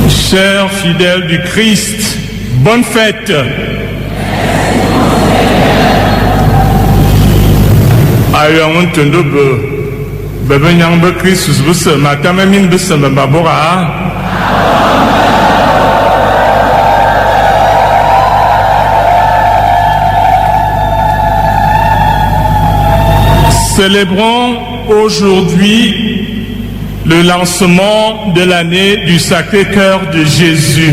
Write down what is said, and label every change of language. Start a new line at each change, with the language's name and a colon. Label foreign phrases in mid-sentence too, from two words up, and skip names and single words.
French: Chers fidèles du Christ, bonne fête.
Ewondo: Ayo ntondo bebe nyang be Christus buse matame min buse mbabora.
French: Célébrons aujourd'hui le lancement de l'année du Sacré-Cœur de Jésus.